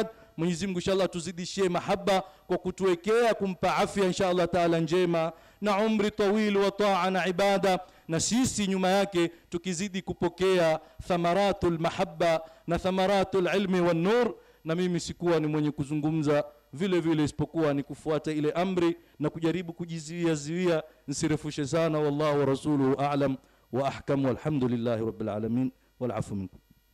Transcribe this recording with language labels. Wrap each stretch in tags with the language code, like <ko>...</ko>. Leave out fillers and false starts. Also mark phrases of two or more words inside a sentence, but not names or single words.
<sw>Mwenyezi Mungu inshallah tuzidishie mahaba kwa kutuwekea kumpa afya</sw> <ar>إن شاء الله تعالى</ar> <sw>njema na umri tawil wa taa na ibada, na sisi nyuma yake tukizidi kupokea</sw> <ar>ثمرة المحبة</ar> <sw>na</sw> <ar>ثمرة العلم والنور.</ar> <sw>Na mimi sikuwa ni mwenye kuzungumza vile vile isipokuwa ni kufuata ile amri na kujaribu kujizuia nisirefushe sana.</sw> <ar>والله ورسوله أعلم وأحكم، والحمد لله رب العالمين والعفو منكم.</ar>